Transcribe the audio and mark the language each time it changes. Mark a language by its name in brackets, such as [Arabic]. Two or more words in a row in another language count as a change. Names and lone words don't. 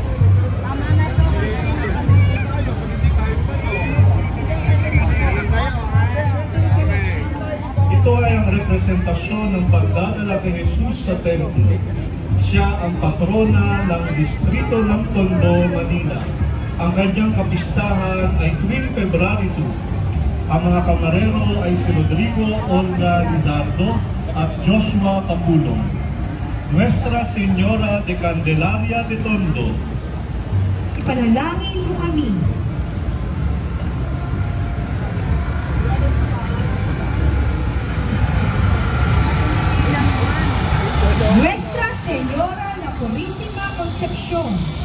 [Filipino] Ito ay ang representasyon ng pagdadala kay Jesus sa templo. Siya ang patrona ng distrito ng Tondo, Manila. Ang kanyang kapistahan ay tuwing February 2. Ang mga kamarero ay si Rodrigo Olga Lizardo at Joshua Capulong. [Spanish] Nuestra Señora de Candelaria de Tondo. [Filipino] Ipanalangin mo kami. [Spanish] Nuestra Señora La Purísima Concepción.